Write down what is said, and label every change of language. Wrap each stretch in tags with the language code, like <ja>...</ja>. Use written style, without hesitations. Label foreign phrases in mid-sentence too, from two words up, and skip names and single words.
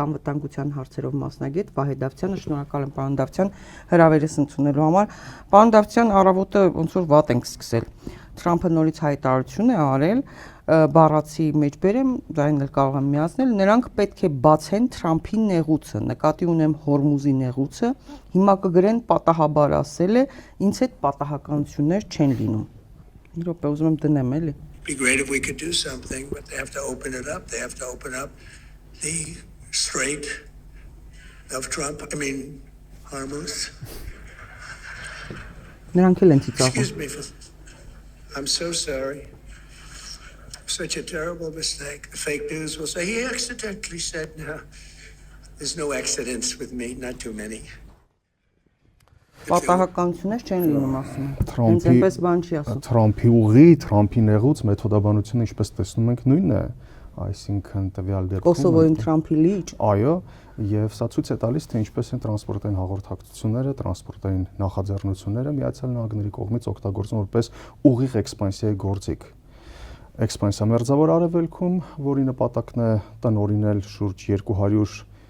<hy>անվտանգության հարցերով մասնագետ Վահե Դավթյանը։ Շնորհակալ եմ պարոն Դավթյան հրավերս ընդունելու համար։ Պարոն Դավթյան, առավոտը ոնց որ վատ ենք սկսել։ Թրամփը նորից հայտարարություն է արել, բառացի մեջ բերեմ, դա էլ կարող եմ միացնել, նրանք պետք է բացեն Թրամփի նեղուցը, նկատի ունեմ Հորմուզի նեղուցը, հիմա կգրեն պատահաբար ասել է, ինձ հետ պատահականություններ չեն լինում։ Մի րոպե ուզում եմ դնեմ, էլի։</hy> <en>Be great if we could do something, but they have to open it up. They have to open up the strait of Trump. I mean, Hormuz.</en> <hy>Նրանք էլ են ծիծաղում։</hy> <en>Excuse me, I'm so sorry. Such a terrible mistake. The fake news will say he accidentally said no. There's no accidents with me, not too many.</en> <hy>Պատահականություններ չեն լինում ասում են։ Հենց այնպես բան չի ասում։ Թրամփի ուղի, Թրամփի նեղուց մեթոդաբանությունը ինչպես տեսնում ենք նույնն է, այսինքն տվյալ դեպքում Կոսովոյում Թրամփի լիճ։ Այո, եւ սա ցույց է տալիս, թե ինչպես են տրանսպորտային հաղորդակցությունները, տրանսպորտային նախաձեռնությունները Միացյալ Նահանգների կողմից օգտագործվում որպես ուղիղ էքսպանսիայի գործիք։ Էքսպանսիա մերձավոր արևելքում, որի նպատակն է տնօրինել շուրջ 200</hy>